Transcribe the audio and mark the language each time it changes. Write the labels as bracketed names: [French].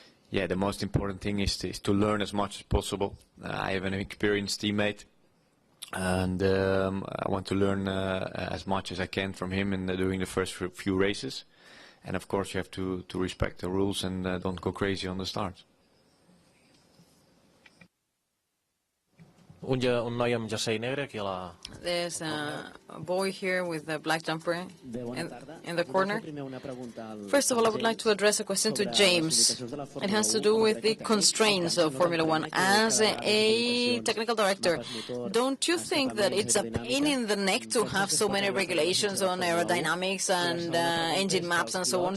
[English] Yeah, the most important thing is to learn as much as possible. I have an experienced teammate, and I want to learn as much as I can from him during the first few races. And of course, you have to respect the rules and don't go crazy on the start. [Catalan] Un noi amb jersei negre aquí a la... [English] There's a boy here with a black jumper in the corner. First of all, I would like to address a question to James. It has to do with the constraints of Formula One. As a technical director, don't you think that it's a pain in the neck to have so many regulations on aerodynamics and engine maps and so on?